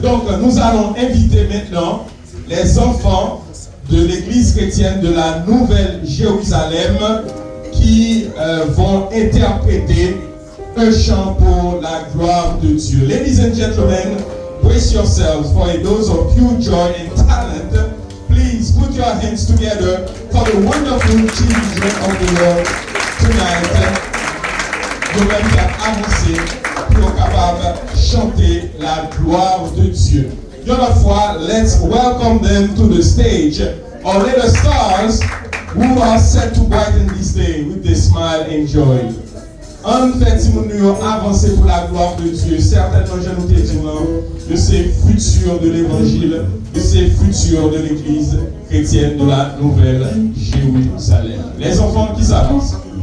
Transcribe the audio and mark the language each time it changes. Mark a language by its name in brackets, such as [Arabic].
[French] Donc, nous allons inviter maintenant les enfants de l'église chrétienne de la Nouvelle Jérusalem qui vont interpréter un chant pour la gloire de Dieu. [English] Ladies and gentlemen, brace yourselves for a dose of pure joy and talent. Please put your hands together for the wonderful children of the Lord tonight. [French] Nous allons avancer pour capable chanter la gloire de Dieu. Une autre fois, [English] let's welcome them to the stage. Our little stars who are set to brighten this day with their smile and joy. [French] En fait, si nous avancer pour la gloire de Dieu, certainement, je nous dis que c'est futur de l'évangile, que c'est futur de l'église chrétienne de la Nouvelle Jérusalem. Les enfants qui s'avancent.